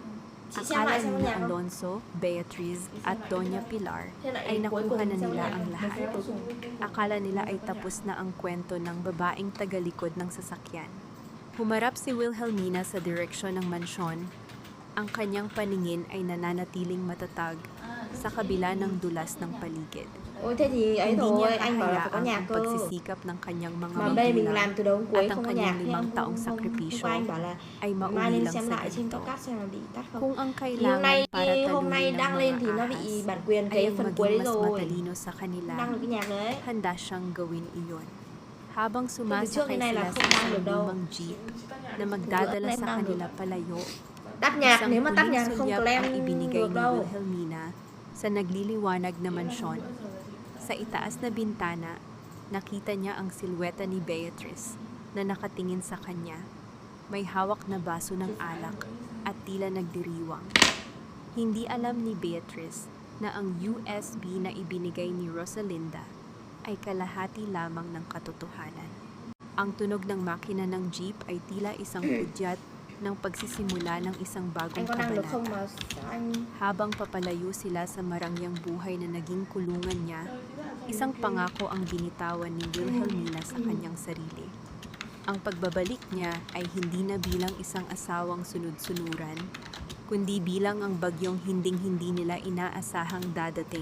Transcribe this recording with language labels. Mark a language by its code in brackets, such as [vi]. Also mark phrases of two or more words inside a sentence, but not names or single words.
[tl] Akala ni Alonso, Beatriz at Doña Pilar ay nakuha na nila ang lahat. Akala nila ay tapos na ang kwento ng babaeng tagalikod ng sasakyan. Humarap si Wilhelmina sa direksyon ng mansyon. Ang kanyang paningin ay nananatiling matatag sa kabila ng dulas ng paligid. [vi] Ôi thế thì ấy [tl] Hindi [vi] thôi, [tl] niya [vi] anh bảo là phải có [tl] hahayaan [vi] nhà [tl] ang [vi] cơ. [tl] pagsisikap ng kanyang mga [vi] Mà đây mình làm từ đầu đến cuối [tl] at ang [vi] không có [tl] kanyang [vi] nhạc. [tl] 5 taong [vi] Hôm [tl] sakripisyo [vi] qua anh bảo là [tl] ay [vi] mai [tl] mauwi [vi] lên [tl] lang [vi] xem [tl] sa [vi] lại trên [tl] ganito. [vi] podcast xem là bị tắt không. [tl] Kung ang [vi] Thì [tl] kailangan para [vi] hôm nay [tl] talunin ng [vi] đăng lên [tl] mga [vi] thì nó bị [tl] ahas [vi] bản quyền [tl] ay [vi] cái [tl] ang [vi] phần [tl] maging [vi] cuối đấy [tl] mas [vi] rồi. [tl] matalino sa kanila, [vi] Đăng được cái nhạc đấy. [tl] handa siyang gawin iyon. Habang [vi] trước [tl] sumasakay [vi] cái này là [tl] sila [vi] không [tl] sa [vi] đăng [tl] isang [vi] được đâu. [tl] lumang jeep na magdadala [vi] Bữa [tl] sa [vi] đăng được. [tl] kanila palayo, [vi] Tắt nhạc, [tl] isang [vi] nếu mà tắt [tl] huling [vi] nhạc không [tl] sulyap [vi] claim [tl] ang ibinigay [vi] được [tl] ni [vi] đâu. [tl] Wilhelmina sa nagliliwanag na mansyon. Sa itaas na bintana, nakita niya ang silweta ni Beatrice na nakatingin sa kanya. May hawak na baso ng alak at tila nagdiriwang. Hindi alam ni Beatrice na ang USB na ibinigay ni Rosalinda ay kalahati lamang ng katotohanan. Ang tunog ng makina ng jeep ay tila isang pudyat ng pagsisimula ng isang bagong [vi] Anh có năng được không [tl] kabanata. [vi] mà sao anh [tl] Habang papalayo sila sa marangyang buhay na naging kulungan niya, isang pangako ang binitawan ni Wilhelmina sa kanyang sarili. Ang pagbabalik niya ay hindi na bilang isang asawang sunod-sunuran, kundi bilang ang bagyong hinding-hindi nila inaasahang dadating.